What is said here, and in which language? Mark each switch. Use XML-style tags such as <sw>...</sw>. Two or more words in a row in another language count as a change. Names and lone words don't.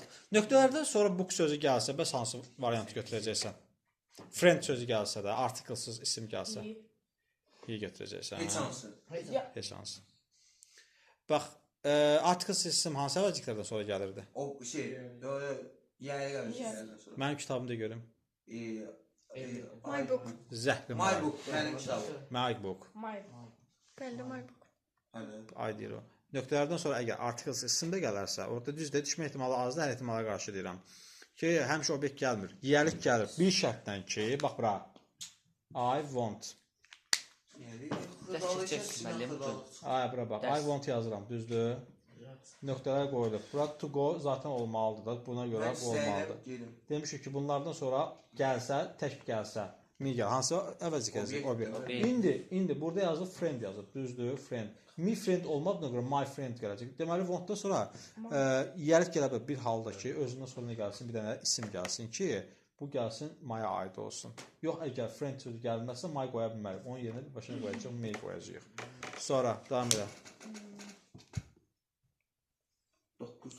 <az>Nöqtələrdən sonra book sözü gəlsə, bəs hansı variantı götürəcəksən? Friend sözü gəlsə də, artiklsız isim gəlsə. İyi götürəcəksən. Heç hansı. Heç hansı. Bax, artiklsız isim hansı əvəzliklərdən sonra gəlirdi? O şey, yəri gəlmişlərdən sonra. Mənim kitabımda görüm.</az> <en>My book.</en> <az>Zəhri</az> <en>My book,</en> <az>mənim kitabım.</az> <en>My book. Bəli, my book.</en> <az>Ay deyir o. Nöqtələrdən sonra əgər artiklsız isim də gələrsə, orada düzdür, düşmə ehtimalı azdır, hər ehtimala qarşı deyirəm. Ki, həmişə obyekt gəlmir. Yiyəlik gəlir. Bir şərtdən ki, bax bura.</az> <en>I want.</en> <az>Ay, bura bax.</az> <en>I want</en> <az>yazıram, düzdür. Nöqtələr qoyulub. Bura</az> <en>to go</en> <az>zaten olmalıdır da. Buna görə olmalıdır. Demişik ki, bunlardan sonra gəlsə, tək gəlsə. Mi gəl. Hansı əvəzlik yazılır? Obyekt. İndi burada yazılır friend yazılır. Düzdür, friend.</az> <en>Mi friend</en> <az>olmadığına görə</az> <en>my friend</en> <az>gələcək. Deməli, want-dan sonra yiyəlik gələ bilər bir halda ki, özündən sonra nə gəlsin, bir dənə isim gəlsin ki, bu gəlsin my-a aid olsun. Yox, əgər friend sözü gəlməzsə, my qoya bilmərik. Onun yerinə bir başına qoyacaq, me qoyacaq. Sonra, davam edək. 9.</az>